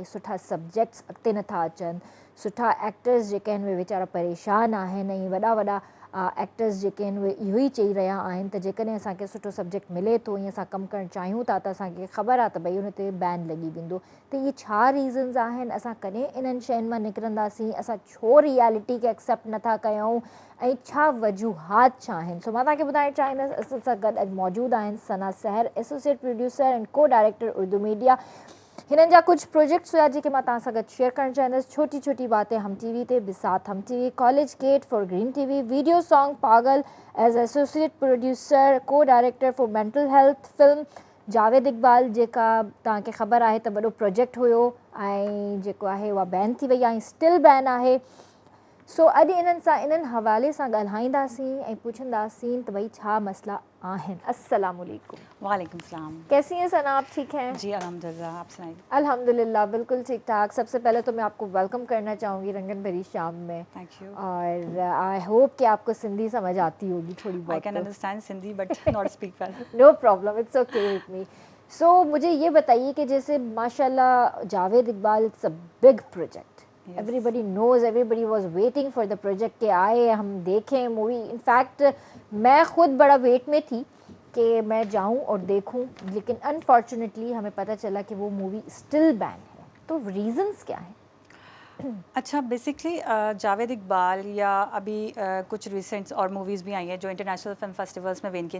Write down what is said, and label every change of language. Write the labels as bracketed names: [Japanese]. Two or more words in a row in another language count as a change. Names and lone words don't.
[Sindhi] सुठा सब्जेक्ट्स अॻिते नथा अचनि, सुठा एक्टर्स जेके आहिनि उहे वीचारा परेशान आहिनि, ऐं वॾा एक्टर्स जेके आहिनि उहे इहो ई चई रहिया आहिनि त जेकॾहिं असांखे सुठो सब्जेक्ट मिले थो, ईअं असां कमु करणु चाहियूं था, त असांखे ख़बर आहे त भई हुन ते बैन लॻी वेंदो। त इहे छा रीज़न्स आहिनि? असां कॾहिं इन्हनि शयुनि मां निकिरंदासीं? असां छो रियलिटी खे एक्सेप्ट नथा कयूं? ऐं छा वजूहात छा आहिनि? सो मां तव्हांखे ॿुधाइणु चाहींदसि, असां सां गॾु अॼु मौजूदु आहिनि सना सहर, [English] Associate producer and co director Urdu media. [Sindhi] हिननि जा कुझु प्रोजेक्ट्स हुआ जेके मां तव्हां सां गॾु शेयर करणु चाहींदसि। [English] छोटी छोटी बातें हम टीवी ते, बिसात हम टीवी, कॉलेज गेट फॉर ग्रीन टीवी, video song पागल as associate producer, co director for mental health film, [Sindhi] जावेद इक़बाल जेका तव्हांखे ख़बर आहे त वॾो प्रोजेक्ट हुयो ऐं जेको आहे उहा बैन थी वई आहे ऐं [English] still ban [Sindhi] आहे। सो अॼु इन्हनि हवाले सां ॻाल्हाईंदासीं ऐं पुछंदासीं त भई छा मसला आहिनि। [Arabic] السلام علیکم. وعلیکم السلام. [Urdu] کیسی ہیں ثنا، آپ ٹھیک ہیں? جی الحمدللہ، آپ سنائیے. الحمدللہ بالکل ٹھیک ٹھاک۔ سب سے پہلے تو میں آپ کو ویلکم کرنا چاہوں گی رنگن بھری شام میں. [English] Thank you. [Urdu] और [English] I hope [Urdu] کہ آپ کو سندھی سمجھ آتی ہوگی تھوڑی بہت. [English] I can understand Sindhi but not speak well. No problem, it's okay with me. [Urdu] سو مجھے یہ بتائیے کہ جیسے ماشاءاللہ جاوید اقبال, [English] It's a big project, everybody knows, everybody was waiting for the project [Urdu] کہ آئے ہم دیکھیں مووی. ان فیکٹ میں خود بڑا ویٹ میں تھی کہ میں جاؤں اور دیکھوں، لیکن ان فارچونیٹلی ہمیں پتا چلا کہ وہ مووی [English] still ban [Urdu] ہے. تو ریزنز کیا ہیں? اچھا، بیسکلی جاوید اقبال یا ابھی کچھ ریسنٹس اور موویز بھی آئی ہیں جو [English] international film festivals [Urdu] میں ون کیے.